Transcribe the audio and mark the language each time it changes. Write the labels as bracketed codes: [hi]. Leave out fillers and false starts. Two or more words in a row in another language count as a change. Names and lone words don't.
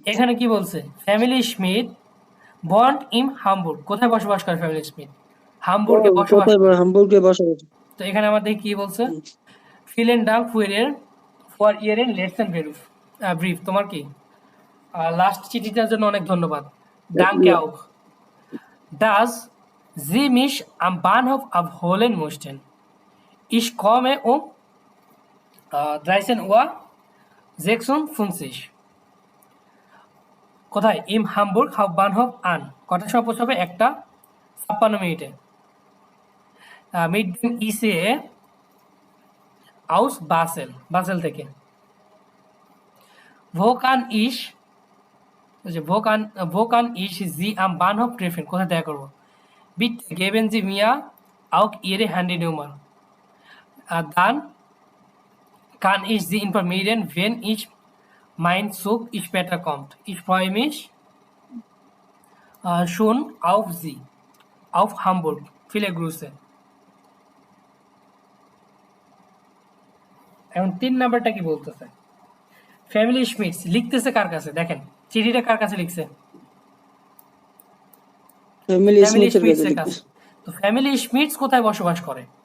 [bn] এখানে কি বলছে? [de] Familie Schmidt wohnt in Hamburg. [bn] কোথায় বসবাস করে ফ্যামিলি স্মিথ? হামবুর্গে বসবাস করে। হামবুর্গে বসবাস। তো এখানে আমাদের কি বলছে? [de] Vielen Dank für Ihren letzten Brief. [bn] তোমার কি লাস্ট চিঠিটার জন্য অনেক ধন্যবাদ। [de] ডাঙ্কে auch. Das Sie mich am Bahnhof abholen möchten. Ich komme um 13:56 Uhr. [bn] কোথায়? [de] im Hamburg Hauptbahnhof an. [bn] কটার সময় পৌঁছাবে? [de] 1:56 mit dem ICE aus Basel থেকে। wo kann ich Sie am Bahnhof treffen? [bn] কোথায় দেখা করবো? [de] Bitte geben Sie mir auch Ihre Handynummer. Dann kann ich Sie informieren, wenn mein Zug später kommt. Ich freue mich schon auf Sie, auf Hamburg. Viele Grüße. [bn] এখন 3 নাম্বারটা কি বলতেছে? ফ্যামিলি স্মিথস লিখতেছে কার কাছে? দেখেন চিঠিটা কার কাছে লিখছে? ফ্যামিলি স্মিথের স্মিথের কাছে। তো ফ্যামিলি স্মিথস কোথায় বসবাস করে?